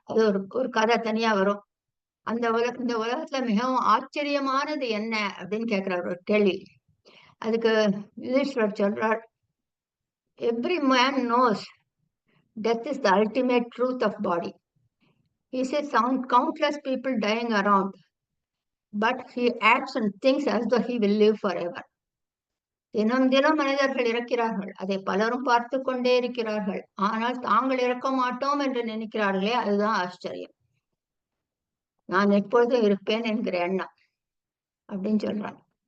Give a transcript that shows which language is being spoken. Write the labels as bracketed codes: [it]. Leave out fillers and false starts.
[ta] அது ஒரு கதை தனியா வரும். இந்த உலகத்துல மிகவும் ஆச்சரியமானது என்ன அப்படின்னு கேட்கிறார் ஒரு கேள்வி. அதுக்கு யுதிஷ்டர் சொல்றார், [en] Every man knows death is the ultimate truth of body. He says countless people dying around, but he acts and thinks as though he will live forever. [ta] தினம் தினம் மனிதர்கள் இறக்கிறார்கள், அதை பலரும் பார்த்து கொண்டே இருக்கிறார்கள். ஆனால் தாங்கள் இறக்க மாட்டோம் என்று நினைக்கிறார்களே, அதுதான் ஆச்சரியம். நான் எப்பொழுதும் இருப்பேன் என்கிற எண்ணம் அப்படின்னு சொல்றாங்க.